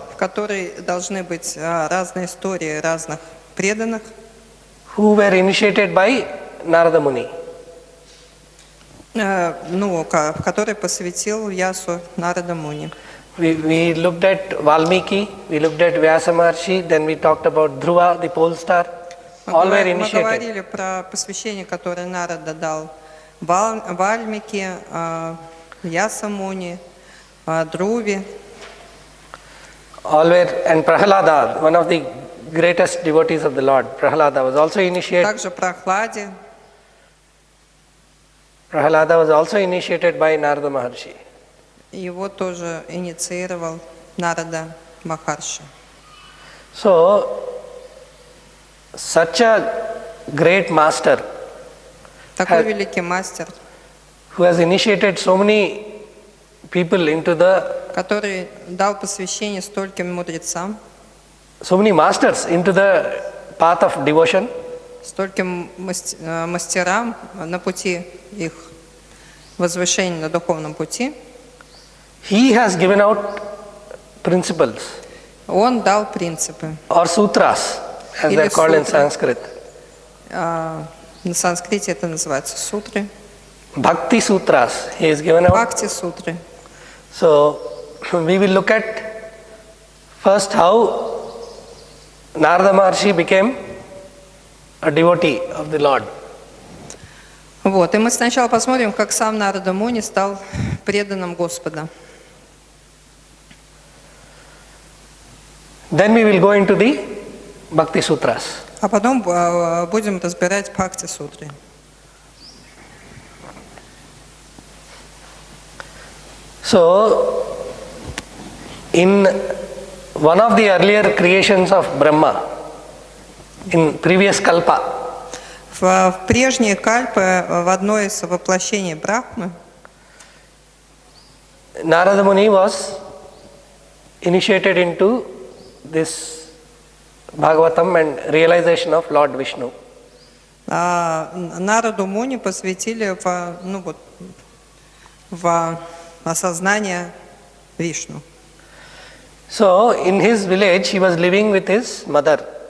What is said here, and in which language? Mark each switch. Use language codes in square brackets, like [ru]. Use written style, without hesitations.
[ru] В которой должны быть разные истории разных преданных, [en] who were initiated by Narada Muni. [ru] в которой посвятил Вьясу Нарада Муни. [en] We looked at Valmiki, we looked at Vyasa Maharshi, then we talked about Dhruva, the pole star. All were [ru] Мы [en] initiated. [ru] говорили про посвящение, которое Нарада дал Вальмике, Вьяса Муни, Друве. [en] All were, and Prahalada, one of the greatest devotees of the Lord, Prahalada was also initiated. [ru] Также Прохладе. [en] Prahalada was also initiated by Narada Maharshi. [ru] Его тоже инициировал Нарада Махарши. [en] So, such a great master [ru] Такой великий мастер, [en] who has initiated so many people into the, [ru] который дал посвящение стольким мудрецам, [en] so many masters into the path of devotion. [ru] стольким мастерам на пути их возвышения на духовном пути. [en] He has given out principles [ru] Он дал принципы. [en] or sutras, as they are called in Sanskrit. [ru] На санскрите это называется сутры. [en] Bhakti sutras, he has given out. [ru] Бхакти сутры. [en] So, we will look at first how Narada Maharshi became a devotee of the Lord. [ru] Вот, и мы сначала посмотрим, как сам Нарада Муни стал преданным Господа. [en] Then we will go into the Bhakti sutras. [ru] А потом будем разбирать Бхакти сутры. [en] So, in one of the earlier creations of Brahma, in previous kalpa, [ru] В прежние кальпы, в одной из воплощений Брахмы, [en] Narada Muni was initiated into this Bhagavatam and realization of Lord Vishnu. [ru] Нараду Муни посвятили в осознание Вишну. [en] So, in his village, he was living with his mother.